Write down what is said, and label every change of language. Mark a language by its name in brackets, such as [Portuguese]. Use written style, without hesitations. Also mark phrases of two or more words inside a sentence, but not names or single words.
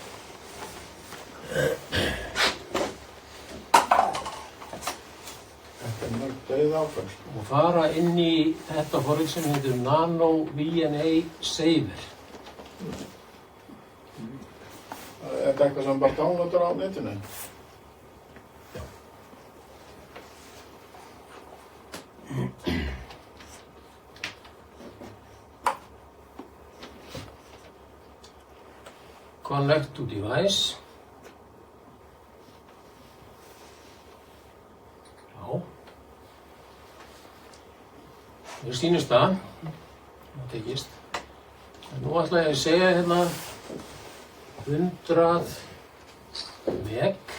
[Icelandic] Þetta er mörg dauð áfall. Og fara inn í þetta forrið sem heitir Nano VNA Saver. Er þetta eitthvað sem bara downloadar á netinu? [English] Connect to device. [Icelandic] Já. Mér sýnist það. Það tekist. En nú ætla ég að segja hérna 100 meg.